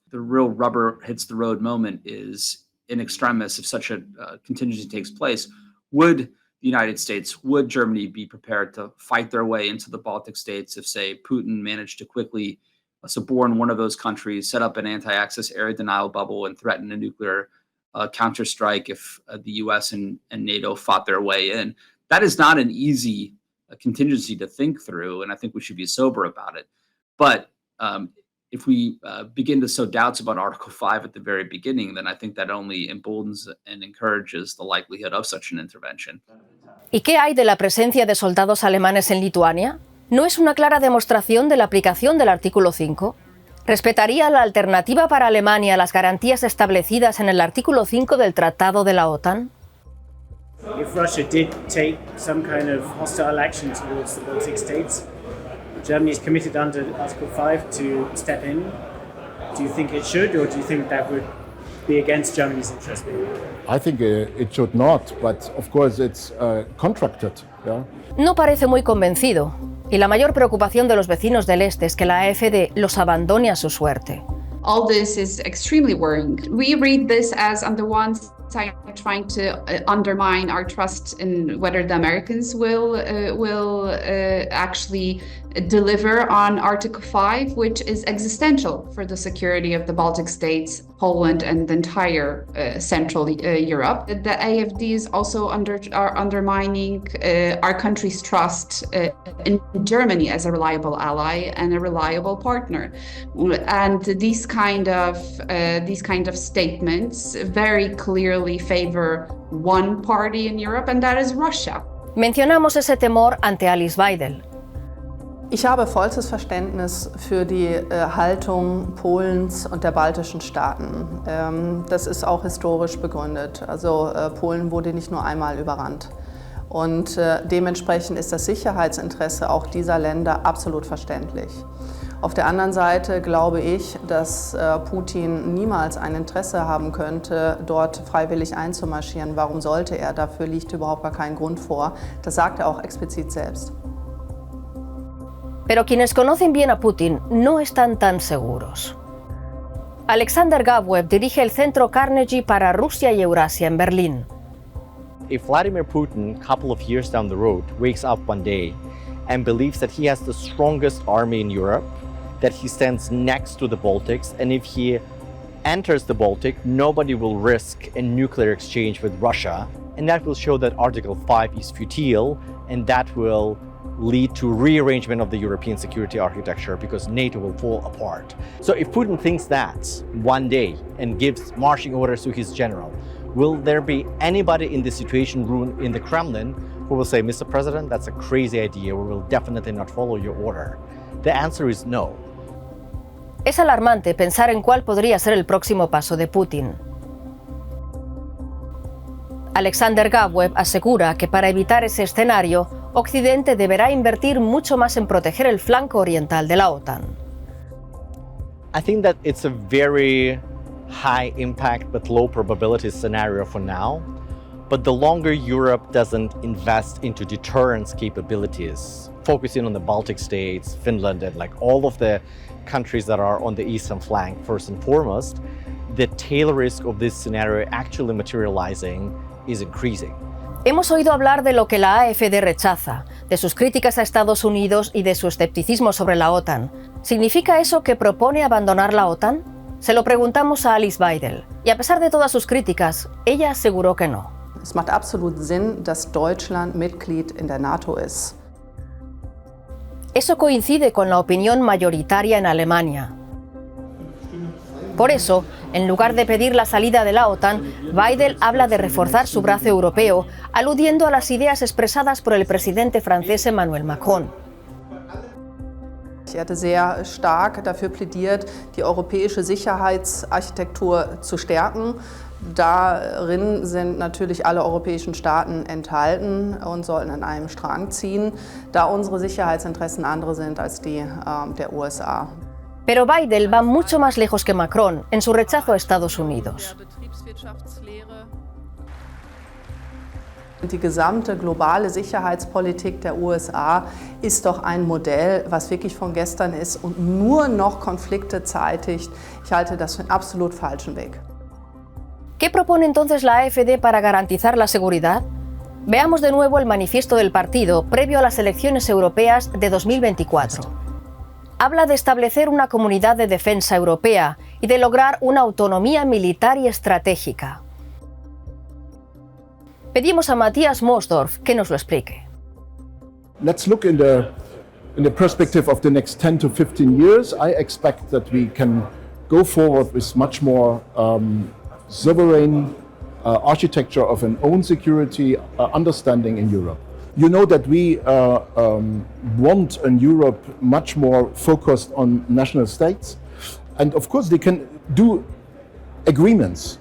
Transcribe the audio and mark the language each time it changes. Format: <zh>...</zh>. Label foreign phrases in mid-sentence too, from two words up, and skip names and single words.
<en>The real rubber hits the road moment is in extremis, if such a contingency takes place, would the United States, would Germany be prepared to fight their way into the Baltic states if, say, Putin managed to quickly suborn one of those countries, set up an anti-access area denial bubble, and threaten a nuclear counterstrike if the US and NATO fought their way in? That is not an easy contingency to think through, and I think we should be sober about it. But if we begin to sow doubts about Article 5 at the very beginning, then I think that only emboldens and encourages the likelihood of such an intervention.</en> <es>¿Y qué hay de la presencia de soldados alemanes en Lituania? ¿No es una clara demostración de la aplicación del artículo 5? ¿Respetaría la alternativa para Alemania las garantías establecidas en el artículo 5 del Tratado de la OTAN?</es> <en>If Russia did take some kind of hostile action towards the Baltic states, Germany is committed under Article 5 to step in. Do you think it should, or do you think that would be against Germany's interest? I think it should not, but of course it's contracted. Yeah?</en> <es>No parece muy convencido, y la mayor preocupación de los vecinos del este es que la AfD los abandone a su suerte.</es> <en>All this is extremely worrying. We read this as, on the one side, trying to undermine our trust in whether the Americans will actually deliver on Article 5, which is existential for the security of the Baltic states, Poland, and the entire Central Europe. The AfD is also undermining our country's trust in Germany as a reliable ally and a reliable partner. And these kind of statements very clearly favor one party in Europe, and that is Russia.</en> <es>Mencionamos ese temor ante Alice Weidel.</es> <de>Ich habe vollstes Verständnis für die Haltung Polens und der baltischen Staaten. Das ist auch historisch begründet. Also Polen wurde nicht nur einmal überrannt. Und dementsprechend ist das Sicherheitsinteresse auch dieser Länder absolut verständlich. Auf der anderen Seite glaube ich, dass Putin niemals ein Interesse haben könnte, dort freiwillig einzumarschieren. Warum sollte er? Dafür liegt überhaupt gar kein Grund vor. Das sagt er auch explizit selbst.</de> <es>Pero quienes conocen bien a Putin no están tan seguros. Alexander Gabweb dirige el Centro Carnegie para Rusia y Eurasia en Berlín.</es> <en>If Vladimir Putin, a couple of years down the road, wakes up one day and believes that he has the strongest army in Europe, that he stands next to the Baltics, and if he enters the Baltic, nobody will risk a nuclear exchange with Russia, and that will show that Article 5 is futile, and that will lead to rearrangement of the European security architecture because NATO will fall apart. So if Putin thinks that one day and gives marching orders to his general, will there be anybody in the situation room in the Kremlin who will say, Mr. President, that's a crazy idea, we will definitely not follow your order? The answer is no.</en> <es>Es alarmante pensar en cuál podría ser el próximo paso de Putin. Alexander Gabweb asegura que para evitar ese escenario, Occidente deberá invertir mucho más en proteger el flanco oriental de la OTAN.</es> <en>I think that it's a very high impact but low probability scenario for now. But the longer Europe doesn't invest into deterrence capabilities, focusing on the Baltic states, Finland, and like all of the countries that are on the eastern flank first and foremost, the tail risk of this scenario actually materializing is increasing.</en> <es>Hemos oído hablar de lo que la AfD rechaza, de sus críticas a Estados Unidos y de su escepticismo sobre la OTAN. ¿Significa eso que propone abandonar la OTAN? Se lo preguntamos a Alice Weidel, y a pesar de todas sus críticas, ella aseguró que no.</es> <de>Es macht absolut Sinn, dass Deutschland Mitglied in der NATO ist.</de> <es>Eso coincide con la opinión mayoritaria en Alemania. Por eso, en lugar de pedir la salida de la OTAN, Weidel habla de reforzar su brazo europeo, aludiendo a las ideas expresadas por el presidente francés Emmanuel Macron.</es> <de>Er hatte sehr stark dafür plädiert, die europäische Sicherheitsarchitektur zu stärken. Darin sind natürlich alle europäischen Staaten enthalten und sollten an einem Strang ziehen, da unsere Sicherheitsinteressen andere sind als die der USA.</de> <es>Pero Biden va mucho más lejos que Macron en su rechazo a Estados Unidos.</es> <de>Die gesamte globale Sicherheitspolitik der USA ist doch ein Modell, was wirklich von gestern ist und nur noch Konflikte zeitigt. Ich halte das für einen absolut falschen Weg.</de> <es>¿Qué propone entonces la AfD para garantizar la seguridad? Veamos de nuevo el manifiesto del partido previo a las elecciones europeas de 2024. Habla de establecer una comunidad de defensa europea y de lograr una autonomía militar y estratégica. Pedimos a Matthias Mosdorf que nos lo explique.</es> <en>Let's look in the perspective of the next 10 to 15 years. I expect that we can go forward with much more sovereign architecture of an own security understanding in Europe. You know that we want a Europe much more focused on national states, and of course they can do agreements.</en>